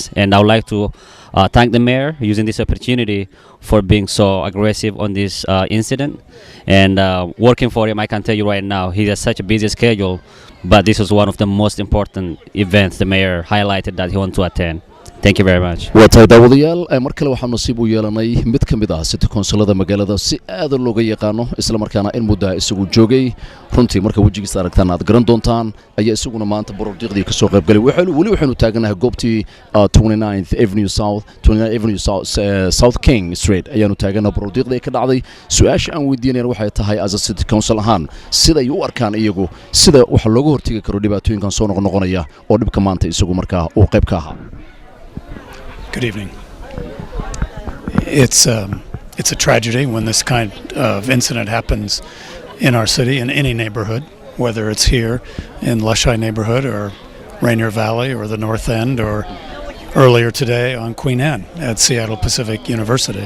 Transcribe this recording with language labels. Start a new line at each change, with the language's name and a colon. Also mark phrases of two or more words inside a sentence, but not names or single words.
English: And I would like to thank the mayor using this opportunity for being so aggressive on this incident and working for him. I can tell you right now he has such a busy schedule, but this was one of the most important events the mayor highlighted that he wanted to attend. Thank you very much.
Somali: waata daawadayaal mar kale waxaan nasiib u yeelanay mid ka mid ah city councilada magaalada si aad looga yaqaano isla markaana in muddo isagu joogay runtii marka wajigiisa aragtaan aad garan doontaan ayaa isaguna maanta baroordiiqdii ka soo qayb galay waxaanu taaganahay goobtii 29th Avenue South King Street ayaanu taaganahay baroordiiqdii ka dhacday su'aasha aan weydiinayna waxay tahay
English: as a city council
Somali: ahaan sida ay u arkaan iyagu sida wax looga hortagi karo dhibaatooyinkan soo noqonaya oo dhibka maanta isagu markaa uu qayb ka ahaa.
English: Good evening. It's a tragedy when this kind of incident happens in our city, in any neighborhood, whether it's here in Lushai neighborhood or Rainier Valley or the North End or earlier today on Queen Anne at Seattle Pacific University.